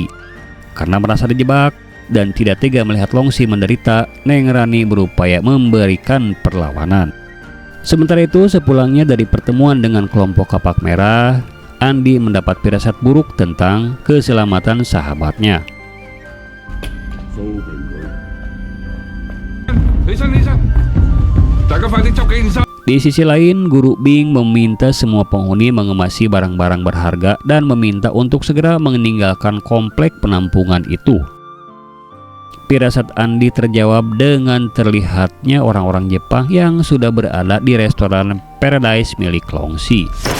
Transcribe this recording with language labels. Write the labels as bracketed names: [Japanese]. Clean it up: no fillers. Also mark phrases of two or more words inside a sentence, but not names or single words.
[Indonesian] Karena merasa dijebak dan tidak tega melihat Longxi menderita, Neng Rani berupaya memberikan perlawanan. Sementara itu, sepulangnya dari pertemuan dengan kelompok Kapak Merah, Andi mendapat firasat buruk tentang keselamatan sahabatnya. [Cantonese] 起身，起身，大家快啲執幾件衫。 [Indonesian] Di sisi lain, Guru Bing meminta semua penghuni mengemasi barang-barang berharga dan meminta untuk segera meninggalkan komplek penampungan itu. Firasat Andi terjawab dengan terlihatnya orang-orang Jepang yang sudah berada di restoran Paradise milik Longxi.